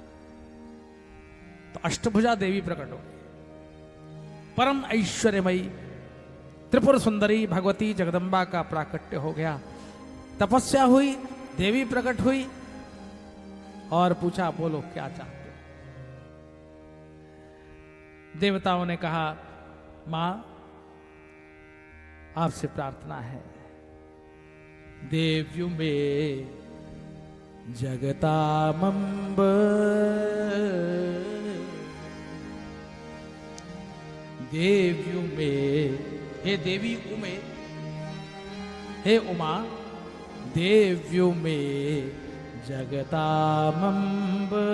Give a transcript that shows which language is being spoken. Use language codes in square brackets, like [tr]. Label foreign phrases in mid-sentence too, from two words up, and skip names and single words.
[hi] तो अष्टभुजा देवी प्रकट हो गई, परम ऐश्वर्यमयी त्रिपुर सुंदरी भगवती जगदम्बा का प्राकट्य हो गया। तपस्या हुई, देवी प्रकट हुई और पूछा, बोलो क्या चाहते हो। देवताओं ने कहा, मां आपसे प्रार्थना है, [sa] देव्यु में जगतामंब, देव्यु में, हे देवी उमे, हे उमा, देव्यु में जगतामंब,